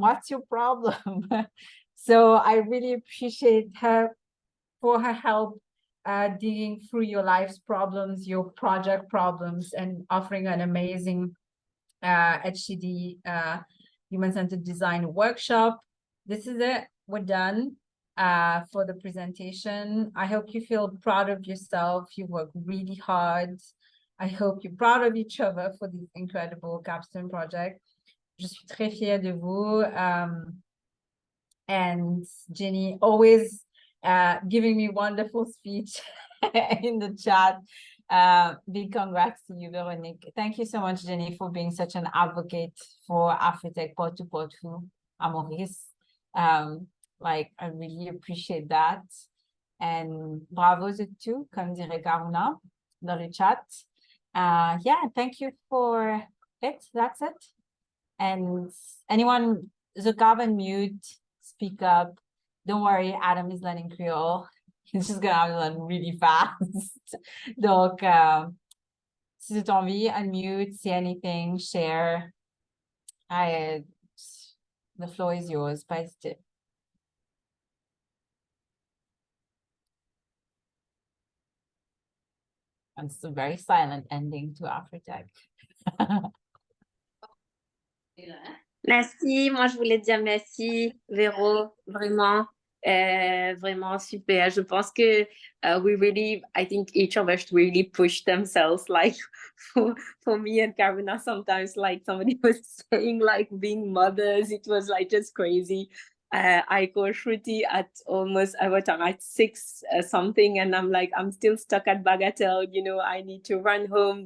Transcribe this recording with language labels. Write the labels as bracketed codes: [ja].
[en] What's your problem? So I really appreciate her for her help digging through your life's problems, your project problems, and offering an amazing HCD human-centered design workshop. This is it. We're done for the presentation. I hope you feel proud of yourself. You work really hard. I hope you're proud of each other for this incredible Capstone project. [fr] Je suis très fière de vous. [en] And Jenny always giving me wonderful speech in the chat. Big congrats to you, Veronique. Thank you so much, Jenny, for being such an advocate for AfriTech porte-à-porte à Maurice. Like, I really appreciate that. And bravo to you, [fr] comme dirait Karuna dans le chat. [en] Yeah, thank you for it. That's it. And anyone, Zukav and mute, speak up. Don't worry, Adam is learning Creole. He's just gonna have to learn really fast. [fr] Donc, si tu as envie, [en] unmute, say anything, share. The floor is yours. [fr] Pas hésiter. [en] And it's a very silent ending to AfriTech. [fr] Merci, moi je voulais dire merci, Véro, vraiment, vraiment super. Je pense que [en] I think each of us really pushed themselves, like for me and Karuna, sometimes like somebody was saying like being mothers, it was like just crazy. I call Sruti at almost, at 6 something, and I'm like, I'm still stuck at Bagatelle, you know, I need to run home.